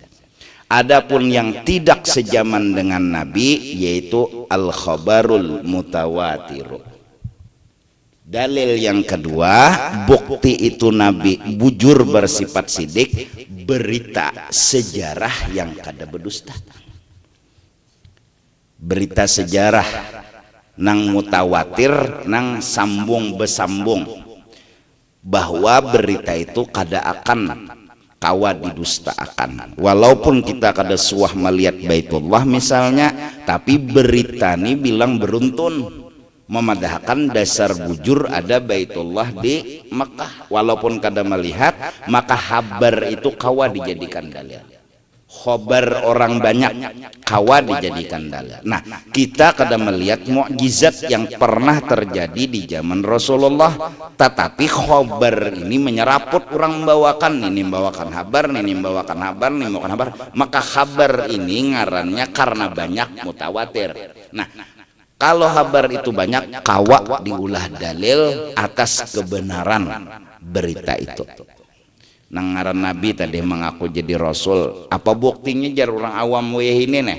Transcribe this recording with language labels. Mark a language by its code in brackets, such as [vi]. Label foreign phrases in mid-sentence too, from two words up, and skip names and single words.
[id] Adapun yang tidak sejaman dengan Nabi yaitu [ar] al-khabarul mutawatir. [bjn] Dalil yang kedua, bukti itu Nabi bujur bersifat sidik, berita sejarah yang kada berdusta. Berita sejarah nang mutawatir, nang sambung besambung, bahwa berita itu kada akan kawa didustakan. Walaupun kita kada suah melihat Baitullah misalnya, tapi berita ini bilang beruntun memadahkan dasar bujur ada Baitullah di Mekah. Walaupun kada melihat, maka kabar itu kawa dijadikan dalil. Khobar orang banyak kawa dijadikan dalil. Nah, kita kada melihat mukjizat yang pernah terjadi di zaman Rasulullah, tetapi khobar ini menyeraput orang membawakan, ini membawakan kabar, ini membawakan kabar, ini membawakan kabar. Maka kabar ini ngarannya karena banyak mutawatir. Nah, kalau kabar itu banyak, kawa diulah dalil atas kebenaran berita itu. Nang ngaran Nabi tadi mengaku jadi Rasul, apa buktinya jar orang awam weh ini nih?